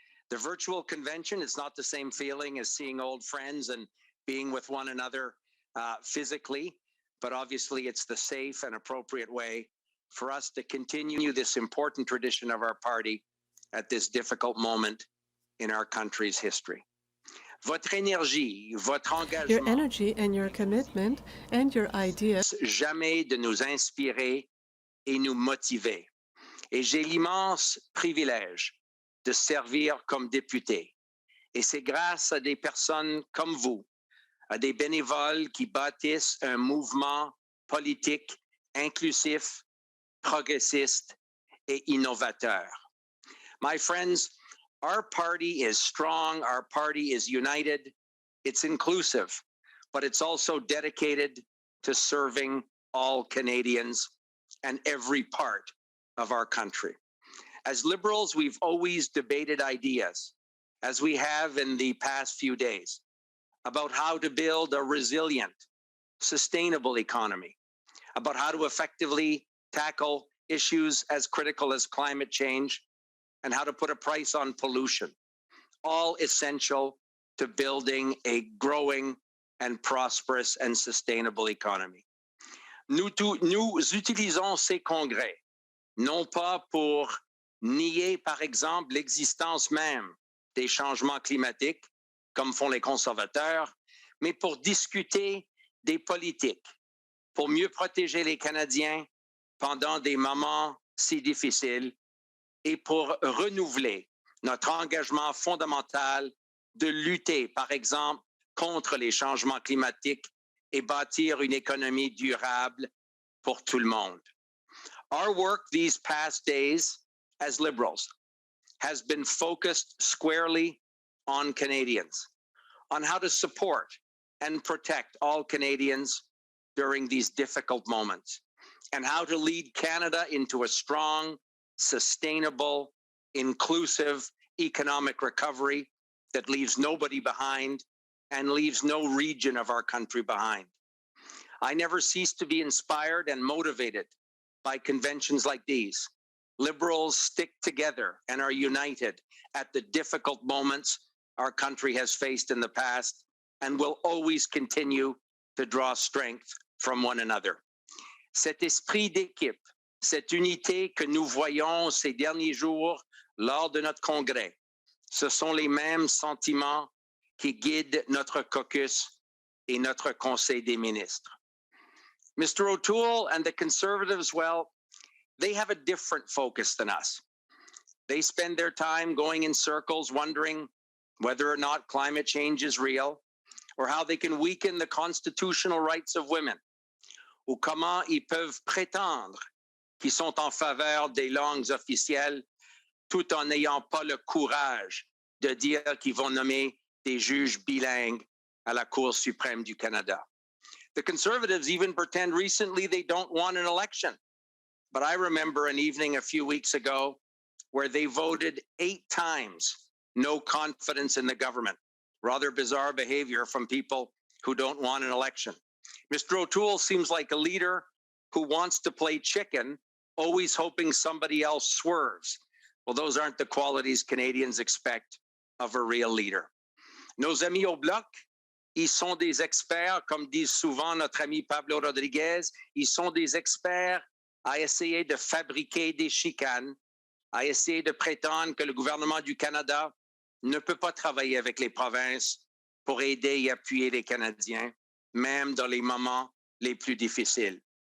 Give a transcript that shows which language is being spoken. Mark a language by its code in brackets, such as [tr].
[en] The virtual convention, it's not the same feeling as seeing old friends and being with one another physically, but obviously it's the safe and appropriate way for us to continue this important tradition of our party at this difficult moment in our country's history. [fr] Votre énergie, votre engagement, [en] your energy and your commitment and your ideas [fr] jamais de nous inspirer et nous motiver. Et j'ai l'immense privilège de servir comme député. Et c'est grâce à des personnes comme vous, à des bénévoles qui bâtissent un mouvement politique inclusif, progressiste et innovateur. [en] My friends, our party is strong, our party is united, it's inclusive, but it's also dedicated to serving all Canadians and every part of our country. As Liberals, we've always debated ideas, as we have in the past few days, about how to build a resilient, sustainable economy, about how to effectively tackle issues as critical as climate change, and how to put a price on pollution, all essential to building a growing and prosperous and sustainable economy. [fr] Nous utilisons ces congrès, non pas pour nier, par exemple, l'existence même des changements climatiques, comme font les conservateurs, mais pour discuter des politiques, pour mieux protéger les Canadiens pendant des moments si difficiles et pour renouveler notre engagement fondamental de lutter, par exemple, contre les changements climatiques et bâtir une économie durable pour tout le monde. [en] Our work these past days as Liberals has been focused squarely on Canadians, on how to support and protect all Canadians during these difficult moments, and how to lead Canada into a strong, sustainable, inclusive economic recovery that leaves nobody behind and leaves no region of our country behind. I never cease to be inspired and motivated by conventions like these. Liberals stick together and are united at the difficult moments our country has faced in the past and will always continue to draw strength from one another. [fr] Cet esprit d'équipe, cette unité que nous voyons ces derniers jours lors de notre congrès, ce sont les mêmes sentiments qui guident notre caucus et notre Conseil des ministres. [en] Mr. O'Toole and the Conservatives, well, they have a different focus than us. They spend their time going in circles wondering whether or not climate change is real, or how they can weaken the constitutional rights of women, [fr] ou comment ils peuvent prétendre qu'ils sont en faveur des langues officielles tout en n'ayant pas le courage de dire qu'ils vont nommer des juges bilingues à la Cour suprême du Canada. [en] The Conservatives even pretend recently they don't want an election. But I remember an evening a few weeks ago where they voted 8 times no confidence in the government. Rather bizarre behavior from people who don't want an election. Mr. O'Toole seems like a leader who wants to play chicken, always hoping somebody else swerves. Well, those aren't the qualities Canadians expect of a real leader. [fr] Nos amis au Bloc, ils sont des experts, comme dit souvent notre ami Pablo Rodriguez, ils sont des experts à essayer de fabriquer des chicanes, à essayer de prétendre que le gouvernement du Canada ne peut pas travailler avec les provinces pour aider et appuyer les Canadiens, même dans les moments les plus difficiles.